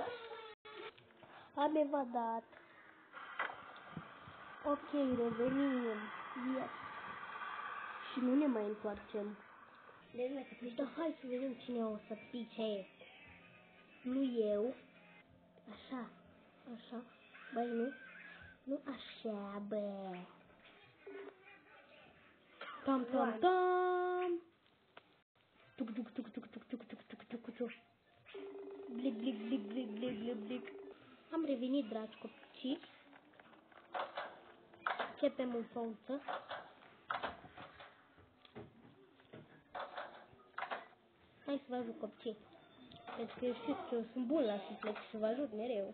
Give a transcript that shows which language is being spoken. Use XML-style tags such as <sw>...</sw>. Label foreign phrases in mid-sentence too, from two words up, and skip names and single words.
<ro>Am evadat. Ok, revenim. Yes. Și nu ne mai întoarcem. Deci, hai să vedem cine o să pice. Nu eu. Așa. Așa. Băi, nu. Nu așa, bă. Tam, tam, tam. Tuc, tuc, tuc, tuc, tuc, tuc, tuc, tuc, tuc, tuc. Blic, blic, blic, blic, blic, blic, blic. Am revenit, dragi copii. Începem în față. Hai să vă ajut, copii. Pentru că eu știu că eu sunt bun la suflet și să vă ajut mereu.</ro>